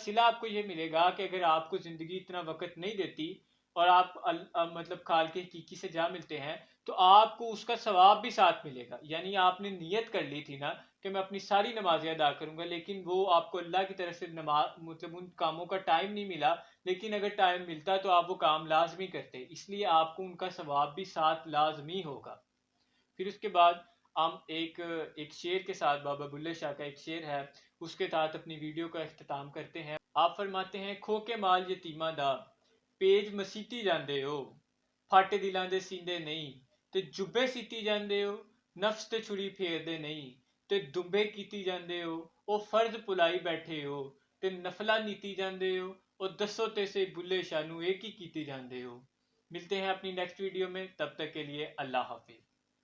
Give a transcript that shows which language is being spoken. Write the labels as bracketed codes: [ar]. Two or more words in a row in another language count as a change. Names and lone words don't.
[ur] صلہ آپ کو یہ ملے گا کہ اگر آپ کو زندگی اتنا وقت نہیں دیتی اور آپ مطلب خالق حقیقی سے جا ملتے ہیں تو آپ کو اس کا ثواب بھی ساتھ ملے گا، یعنی آپ نے نیت کر لی تھی نا کہ میں اپنی ساری نمازیں ادا کروں گا، لیکن وہ آپ کو اللہ کی طرف سے نماز مطلب ان کاموں کا ٹائم نہیں ملا، لیکن اگر ٹائم ملتا تو آپ وہ کام لازمی کرتے، اس لیے آپ کو ان کا ثواب بھی ساتھ لازمی ہوگا۔ پھر اس کے بعد ہم ایک شعر کے ساتھ، بابا بلے شاہ کا ایک شعر ہے، اس کے ساتھ اپنی ویڈیو کا اختتام کرتے ہیں۔ آپ فرماتے ہیں، [pa] کھو کے مال یتیماں دا پیج مسیتی جاندے ہو، پھاٹے دلاں دے سیندے نہیں تے جبے سیتی جاندے ہو، نفس تے چھری پھیر دے نہیں تے دمبے کیتی جاندے ہو، او فرض پلائی بیٹھے ہو تے نفلا نیتی جاندے ہو، او دسو تے سے بلے شاہ نو ایک ہی کیتی جاندے ہو۔ [ur] ملتے ہیں اپنی [en] next video [ur] میں، تب تک کے لیے اللہ حافظ۔